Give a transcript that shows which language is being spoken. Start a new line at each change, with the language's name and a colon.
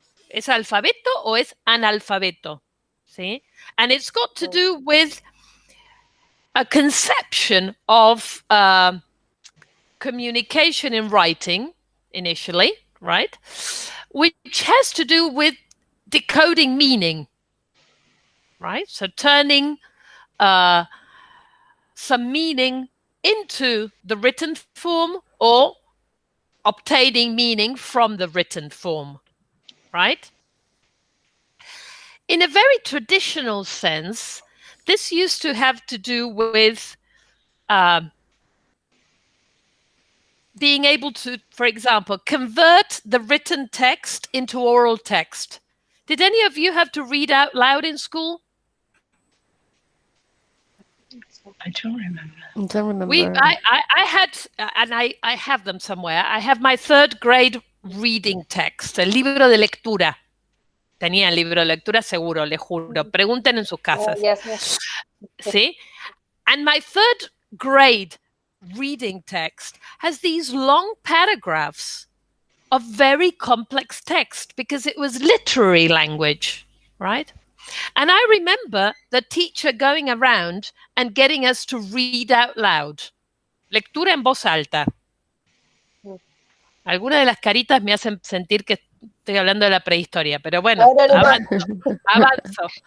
Spanish: ¿Es alfabeto o es analfabeto?
English: See? And it's got to do with a conception of communication in writing initially, right? Which has to do with decoding meaning, right? So turning some meaning into the written form or obtaining meaning from the written form, right? In a very traditional sense, this used to have to do with being able to, for example, convert the written text into oral text. Did any of you have to read out loud in school? I don't remember. I had, and I have them somewhere. I have my 3rd grade reading text,
Spanish: el libro de lectura. Tenía el libro de lectura seguro, le juro. Pregunten en sus casas.
English: Yes. See? And my 3rd grade reading text has these long paragraphs of very complex text because it was literary language, right? And I remember the teacher going around and getting us to read out loud.
Spanish: Lectura en voz alta. Algunas de las caritas me hacen sentir que estoy hablando de la prehistoria, pero bueno, avanzo.